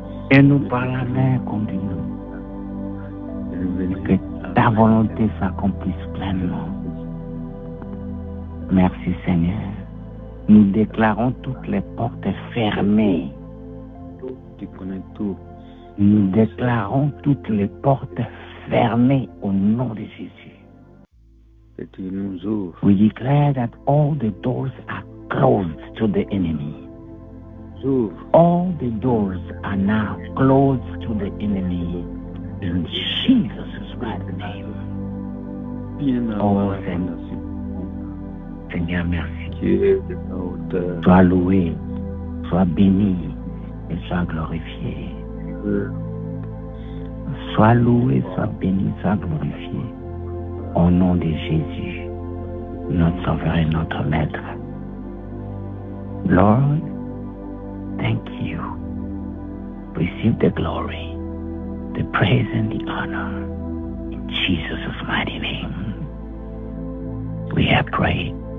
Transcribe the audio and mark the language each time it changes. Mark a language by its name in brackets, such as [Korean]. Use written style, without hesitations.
[French] Et nous par la main conduis-nous. Que ta volonté s'accomplisse pleinement. Merci Seigneur. Nous déclarons toutes les portes fermées. Tu connais tout. Nous déclarons toutes les portes fermées au nom de Jésus. Et tu nous ouvres. [English] We declare that all the doors are closed to the enemy. [French] Ouvre. [English] All the doors are now closed to the enemy. In Jesus' mighty name. [French] Bien Oh avant Seigneur. Seigneur, merci. Dieu de la hauteur. Sois loué, sois béni et sois glorifié. Sois loué, sois béni, sois glorifié. Au nom de Jésus, notre Sauveur et notre Maître. [English] Lord, thank you. Receive the glory, the praise and the honor. In Jesus' mighty name, we have prayed.